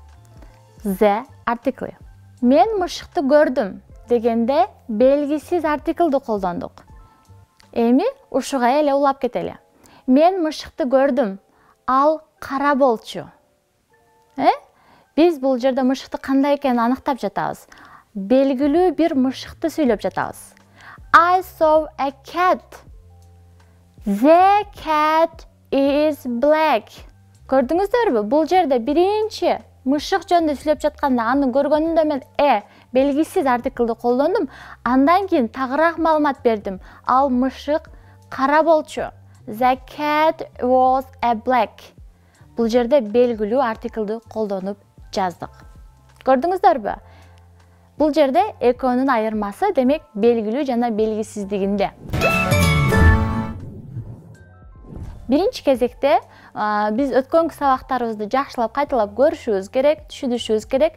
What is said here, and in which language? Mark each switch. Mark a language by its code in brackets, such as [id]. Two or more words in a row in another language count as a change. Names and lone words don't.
[ky] Мен мышыкты көрдүм дегенде белгисиз артиклды колдондук. Эми ушуга эле улап кетели. Мен мышыкты көрдүм. Ал кара болчу. Биз бул жерде мышыкты кандай экенин аныктап жатабыз. Белгилүү бир мышыкты сүйлөп жатабыз. [en] I saw a cat. The cat is black. [ky] Көрдүңүздөрбү? Бул жерде биринчи мышык жөнүндө сүйлөп жатканда аны көргөнүндө мен белгисиз артиклды колдондум. Андан кийин тагыраак маалымат бердим. Ал мышык кара болчу. [en] The cat was a black. [ky] Бул жерде белгилүү артиклды колдонуп жаздык. Көрдүңүздөрбү? Бул жерде экөөнүн айырмасы демек белгилүү жана белгисиздигинде. Биринчи кезекте биз өткөнкү сабактарыбызды жакшылап кайталап көрүшүбүз керек, түшүнүшүбүз керек.